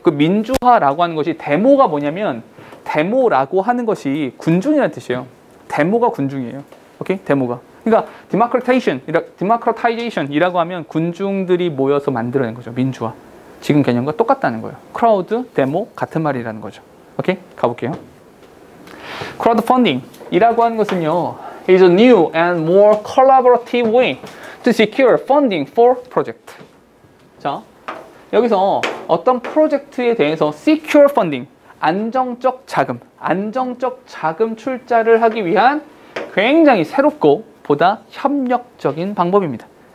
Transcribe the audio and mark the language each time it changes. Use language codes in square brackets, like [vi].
[ko] 그 민주화라고 하는 것이 데모가 뭐냐면 데모라고 하는 것이 군중이라는 뜻이에요. 데모가 군중이에요. 오케이? 데모가. 그러니까 democratization이라고 하면 군중들이 모여서 만들어낸 거죠. 민주화. 지금 개념과 똑같다는 거예요. 크라우드, 데모 같은 말이라는 거죠. 오케이? 가볼게요. 크라우드 펀딩이라고 하는 것은요. [en] is a new and more collaborative way to secure funding for project. [ko] 자, 여기서 어떤 프로젝트에 대해서 secure funding, 안정적 자금 출자를 하기 위한 굉장히 새롭고 보다 협력적인 방법입니다.